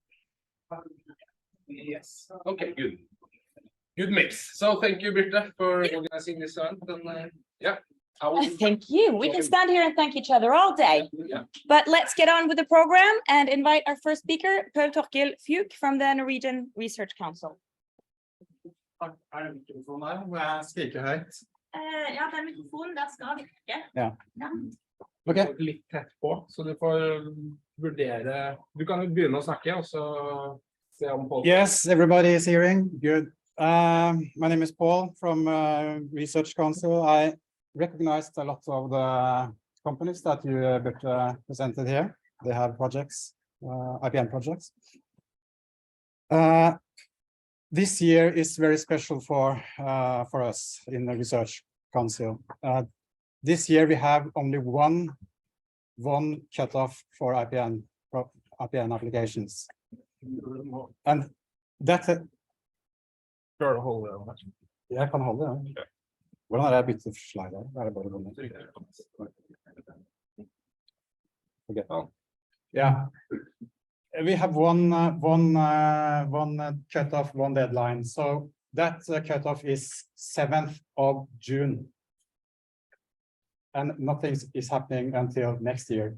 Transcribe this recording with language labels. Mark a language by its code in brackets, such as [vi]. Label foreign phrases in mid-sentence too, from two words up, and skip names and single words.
[en] Yes. Okay, good. Good mix. So thank you, Birte, for organizing this event. And yeah. Thank you. We can stand here and thank each other all day. Yeah. But let's get on with the program and invite our first speaker, Per Torkil Fjuk from the Norwegian Research Council. [no] Er det mikrofonen her? Må jeg skrike høyt? Ja, den mikrofonen der skal virke. Ja. Ok. Litt tett på, så du får vurdere. Du kan jo begynne å snakke, og så se om folk... [en] Yes, everybody is hearing. Good. My name is Paul from Research Council. I recognized a lot of the companies that you presented here. They have projects, IPN projects. This year is very special for us in the Research Council. This year we have only one cutoff for IPN applications, and that's it. Sure, hold on. [no] Jeg kan holde det. Hvordan jeg byttet slide her? Er det bare noe? [en] Okay. Yeah. We have one cutoff, one deadline. So that cutoff is 7th of June. And nothing is happening until next year.